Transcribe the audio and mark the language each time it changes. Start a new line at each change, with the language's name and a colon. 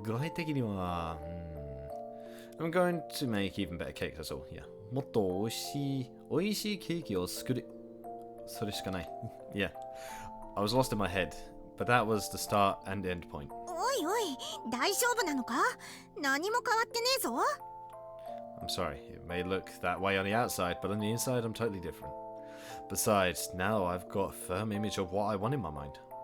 Japanese: 具体的には、
English: I'm going to make even better cakes, that's all. Yeah.
Japanese: もっと美味しいケーキを作る。それしかない。Yeah.
English: I was lost in my head, but that was the start and end point.
Japanese: おいおい、大丈夫なのか？何も変わってねえぞ。
English: I'm sorry, it may look that way on the outside, but on the inside I'm totally different. Besides, now I've got a firm image of what I want in my mind.